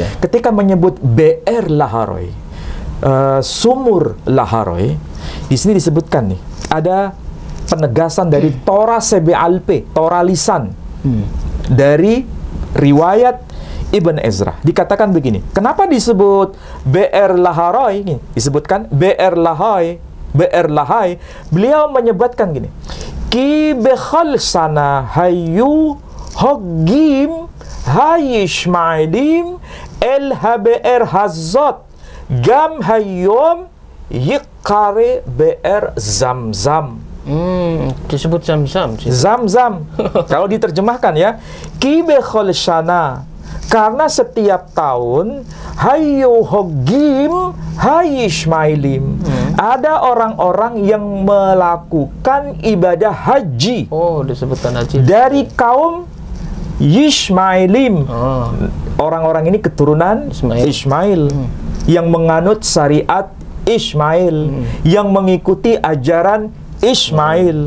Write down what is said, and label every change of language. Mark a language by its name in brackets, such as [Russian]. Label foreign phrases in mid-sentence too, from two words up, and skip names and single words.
[Indonesian] Ketika menyebut Be'er Laharoi, sumur Laharoi, di sini disebutkan nih ada penegasan dari Torah Sebealpe, Torah lisan, dari riwayat Ibn Ezra. Dikatakan begini, kenapa disebut Be'er Laharoi? Ini disebutkan Be'er Lahai, Be'er Lahai. Beliau menyebutkan gini, [Hebrew] כי בכל שנה היו חוגגים הישמעאלים אל הבאר הזאת גם היום יקרא באר זמזם. [Indonesian] Disebut Zam-Zam. Zam-Zam. Kalau diterjemahkan ya, [Hebrew] כי בכל שנה, [Indonesian] karena setiap tahun [Hebrew] היו חוגגים הישמעאלים, [Indonesian] ada orang-orang yang melakukan ibadah haji. Oh, disebutkan haji. Dari kaum Yishmailim. Orang-orang ini keturunan Ismail yang menganut syariat Ismail, yang mengikuti ajaran Ismail.